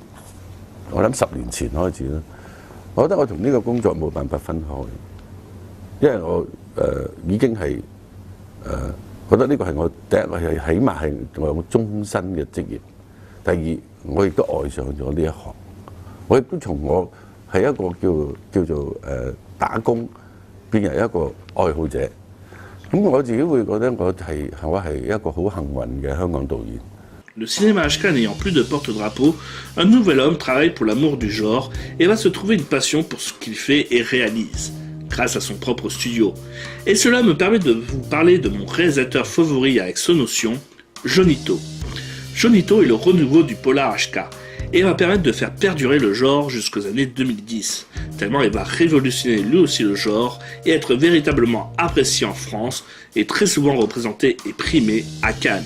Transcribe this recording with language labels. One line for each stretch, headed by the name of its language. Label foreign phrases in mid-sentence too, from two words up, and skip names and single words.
Cantonese: 我諗10年前開始啦，我覺得我同呢個工作冇辦法分開，因為我已經係覺得呢個係我第一個係起碼係我終身嘅職業，第二我亦都愛上咗呢一行，我亦都從我係一個叫做打工變為一個愛好者，咁我自己會覺得我係一個好幸運嘅香港導演。
French: Le cinéma HK n'ayant plus de porte-drapeau, un nouvel homme travaille pour l'amour du genre et va se trouver une passion pour ce qu'il fait et réalise, grâce à son propre studio. Et cela me permet de vous parler de mon réalisateur favori avec Sonotion, Jonito. Jonito est le renouveau du polar HK et va permettre de faire perdurer le genre jusqu'aux années 2010, tellement il va révolutionner lui aussi le genre et être véritablement apprécié en France et très souvent représenté et primé à Cannes.